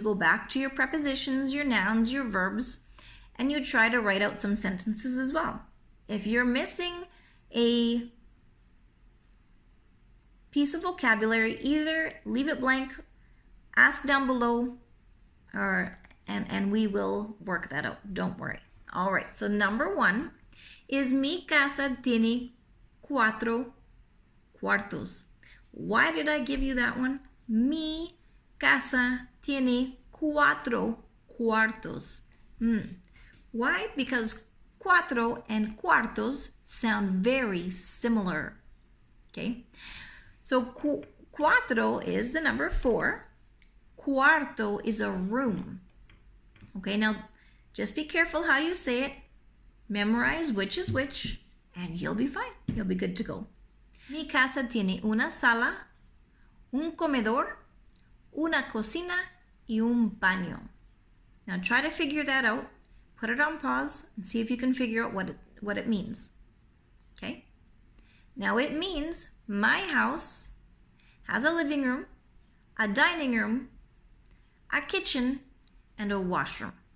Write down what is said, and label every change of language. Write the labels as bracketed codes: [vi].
[en] You go back to your prepositions, your nouns, your verbs, and you try to write out some sentences as well. If you're missing a piece of vocabulary, either leave it blank, ask down below, and we will work that out. Don't worry. All right, so number 1 is [es] mi casa tiene 4 cuartos. [en] Why did I give you that one? [es] Mi casa tiene 4 cuartos. [en] Why? Because cuatro and cuartos sound very similar. Okay? So cuatro is the number 4. Cuarto is a room. Okay, now just be careful how you say it. Memorize which is which, and you'll be fine. You'll be good to go. [es] Mi casa tiene una sala, un comedor, una cocina, y un baño. [en] Now try to figure that out. Put it on pause and see if you can figure out what it means. Okay? Now it means my house has a living room, a dining room, a kitchen, and a washroom.